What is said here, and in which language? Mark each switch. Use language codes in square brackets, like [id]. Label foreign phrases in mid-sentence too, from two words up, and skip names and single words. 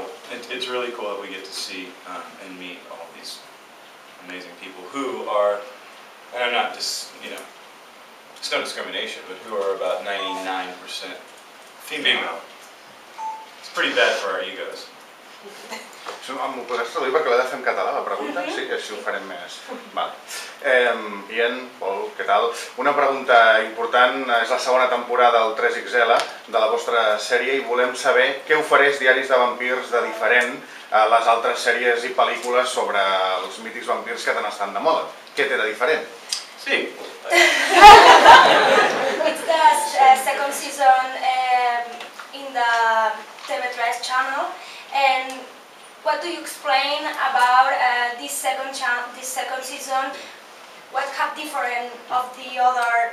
[en] It's really cool that we get to see and meet all these amazing people who are, and I'm not just, it's no discrimination, but who are about 99% female. It's pretty bad for our egos. [ca] M'ho podràs traduir perquè l'he de fer en català, la pregunta? Sí, així ho farem més. [es] Vale. Bien, [ca] Pol, què tal? Una pregunta important, és la segona temporada del 3XL de la vostra sèrie i volem saber què ofereix Diaris de vampirs de diferent a les altres sèries i pel·lícules sobre els mítics vampirs que tant estan de moda. Què té de diferent? Sí. [en] It's the second season in the TV3 channel, and what do you explain about this second season what have different of the other?